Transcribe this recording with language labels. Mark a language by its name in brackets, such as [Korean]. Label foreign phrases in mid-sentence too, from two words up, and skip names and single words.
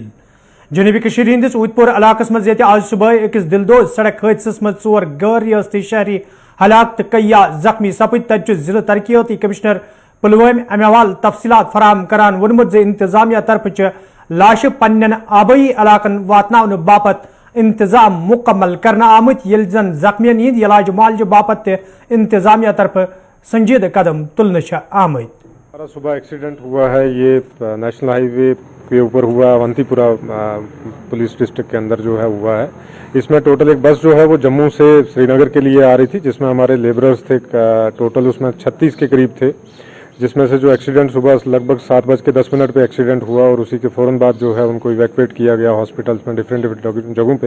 [Kashmiri] जनूबी कशीर हिंदिस उदपुर इलाकस मज येते आज सुबह अकिस दिलदोज सड़क हादसस मज 4 गैर रियासती शहरी हलाक तो कईया जख्मी सपद। तत जिला तरक्याती कमिश्नर पुलवाम अमे हवाल तफसीलात फराहम करान वोनमुत जे इंतजामिया तरफ लाश पन्न आबई इलाकन वातनावन बापत इंतजाम मुकम्मल करना आमत यल जन जख्मियन हिंद इलाज मुआलजे बापत इंतजामिया तरफ संजीदा कदम तुलने आमद। [Hindi] सुबह एक्सीडेंट हुआ है, ये [English] national highway [Hindi] के ऊपर हुआ, अवंतीपुरा पुलिस डिस्ट्रिक्ट के अंदर जो है हुआ है। इसमें टोटल एक बस जो है वो जम्मू से श्रीनगर के लिए आ रही थी, जिसमें हमारे लेबरर्स थे, टोटल उसमें 36 के करीब थे, जिसमें से जो एक्सीडेंट सुबह लगभग 7:10 पे एक्सीडेंट हुआ और उसी के फ़ौरन बाद जो है उनको इवैक्यूएट किया गया हॉस्पिटल्स में डिफरेंट जगहों पे।